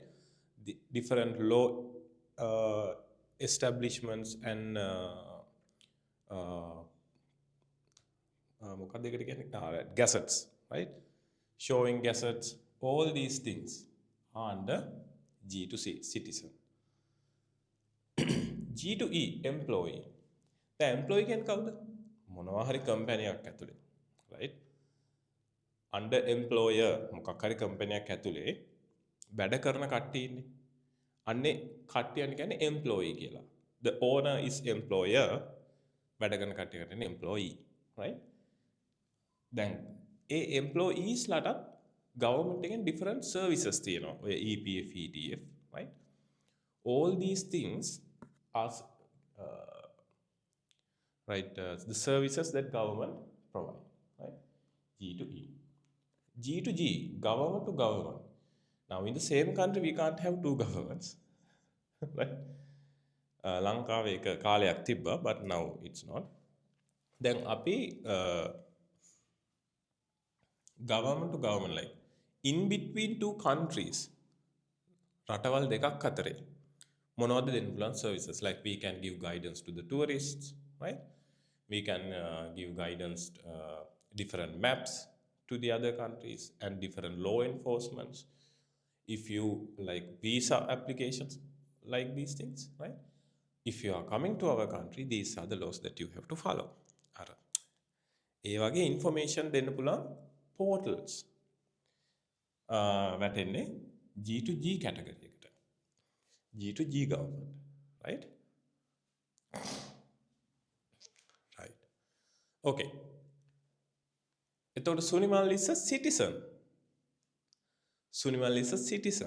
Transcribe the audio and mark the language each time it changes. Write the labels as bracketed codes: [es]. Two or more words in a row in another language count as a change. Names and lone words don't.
[en] The different law uh, establishments and uh, gazettes, right? Showing gazettes, all these things are under G2C, citizen. G2E, employee. The employee can කවුද? [si] මොනවා හරි කම්පැනියක් ඇතුලේ, right? [en] Under employer [si] මොකක් හරි කම්පැනියක් ඇතුලේ වැඩ කරන කට්ටිය ඉන්නේ. අන්නේ කට්ටියන් කියන්නේ employee කියලා. [en] The owner is employer, [si] වැඩ කරන කට්ටිය කියන්නේ employee, right? දැන් ඒ employees ලටත් government එකෙන් [en] different services [si] තියෙනවා. ඔය EPF, ETF, [en] right? All these things are the services that government provide, right? G to E. G to G, government to government. Now, in the same country, we can't have two governments, right? [si] ලංකාවේ එක කාලයක් තිබ්බා, [en] but now it's not. Then අපි government to government, like in between two countries, [si] රටවල් දෙකක් අතරේ මොනවද දෙන්න පුළුවන් services, [en] like we can give guidance to the tourists, [si] right? [en] We can give guidance, different maps to the other countries and different law enforcements. If you like visa applications, like these things, right? If you are coming to our country, these are the laws that you have to follow. [si] අර ඒ වගේ information දෙන්න පුළුවන් portals වැටෙන්නේ [en] G to G category [si] එකට. [en] G to G government, right? Right. Okay. එතකොට Sunimal is a citizen. Sunimal is a citizen.